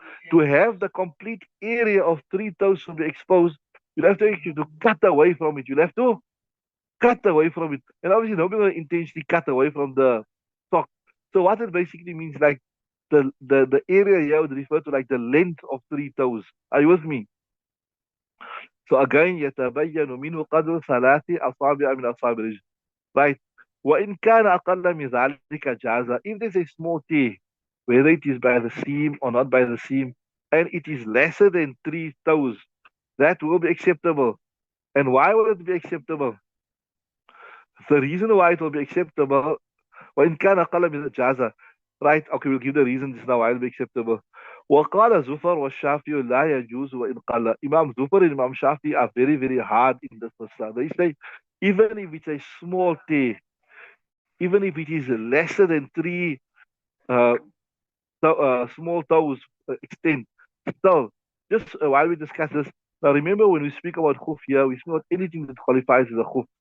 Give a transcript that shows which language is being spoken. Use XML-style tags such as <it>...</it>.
<en>To have the complete area of three toes to be exposed, you'll have to actually to cut away from it. You'll have to cut away from it. And obviously nobody will intentionally cut away from the sock. So what it basically means, like the area here would refer to like the length of three toes. Are you with me? So again,</en> <ar>يتبين منه قدر ثلاث أصابع من أصابع الرجل.</ar> <en>Right?</en> <ar>وإن كان أقل من ذلك جاز.</ar> <en>If there's a small tear, whether it is by the seam or not by the seam, and it is lesser than three toes, that will be acceptable. And why will it be acceptable? The reason why it will be acceptable,</en> <ar>وإن كان أقل من جاز.</ar> <en>Right? Okay, we'll give the reasons now why it will be acceptable.</en> <ar>وقال زفر والشافعي لا يجوز وإن قل.</ar> <en>Imam Zufar and Imam Shafi are very, very hard in this masala. They say, even if it's a small tear, even if it is lesser than three uh, small toes extent, still, just while we discuss this, now remember when we speak about khuf here, we speak about anything that qualifies as a khuf.</en>